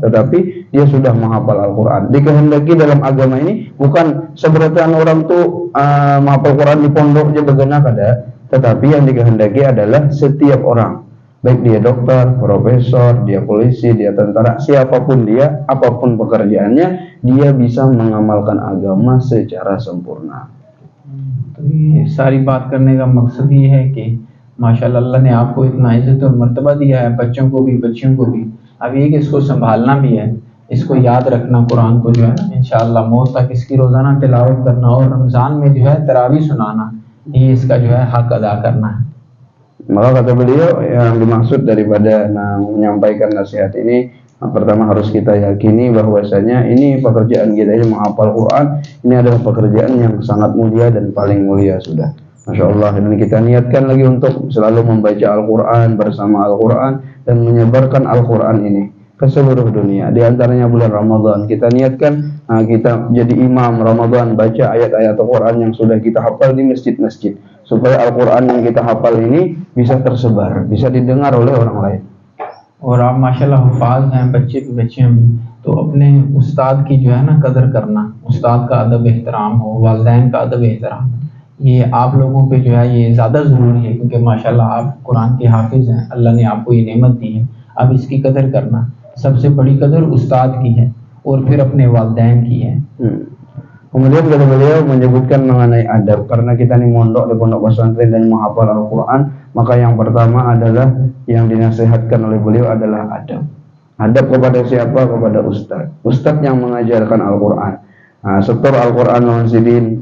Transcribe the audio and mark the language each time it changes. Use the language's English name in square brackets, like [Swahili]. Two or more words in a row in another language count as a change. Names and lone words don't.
[Indonesian] Tetapi dia sudah menghafal Al-Quran. Dikehendaki dalam agama ini bukan seperti orang tuh menghafal Quran di pondok aja begenak ada, tetapi yang dikehendaki adalah setiap orang, baik dia dokter, profesor, dia polisi, dia tentara, siapapun dia, apapun pekerjaannya, dia bisa mengamalkan agama secara sempurna. [Hindi] तो ये सारी बात करने का मकसद ये है कि माशाल्लाह अल्लाह ने आपको इतना इज्जत और मर्तबा दिया है, बच्चों को भी बच्चियों को भी। अब ये कि इसको संभालना भी है, इसको याद रखना, कुरान को जो है इंशाअल्लाह मौत तक इसकी रोज़ाना तिलावत करना और रमज़ान में जो है तरावी सुनाना, ये इसका जो है हक अदा करना है। [Indonesian] Maka kata beliau yang dimaksud daripada menyampaikan nasihat ini, pertama harus kita yakini bahwasanya ini pekerjaan kita ini menghafal Quran, ini adalah pekerjaan yang sangat mulia dan paling mulia sudah. [Arabic] ما شاء الله, [Indonesian] dan kita niatkan lagi untuk selalu membaca Al-Quran bersama Al-Quran dan menyebarkan Al-Quran ini ke seluruh dunia. Di antaranya bulan Ramadan, kita niatkan kita jadi imam Ramadan, baca ayat-ayat Al-Quran yang sudah kita hafal di masjid-masjid, supaya Al-Quran yang kita hafal ini bisa tersebar, bisa didengar oleh orang lain. [Hindi] और आप माशाल्लाह हुफाज हैं, बच्चे भी बच्चियाँ भी, तो अपने उस्ताद की जो है ना कदर करना, उस्ताद का अदब एहतराम हो, वालिदैन का अदब एहतराम, ये आप लोगों पे जो है ये ज़्यादा ज़रूरी है, क्योंकि माशाल्लाह आप कुरान के हाफिज़ हैं, अल्लाह ने आपको ये नेमत दी है। अब इसकी कदर करना, सबसे बड़ी कदर उस्ताद की है और फिर अपने वालिदैन की है। [Indonesian] Kemudian kata beliau menyebutkan mengenai adab, karena kita nih mondok di pondok pesantren dan menghafal Al-Quran, maka yang pertama adalah yang dinasihatkan oleh beliau adalah adab. Adab kepada siapa? Kepada ustadz. Ustadz yang mengajarkan Al-Quran. Setor Al-Quran [Banjar] lawan sidin.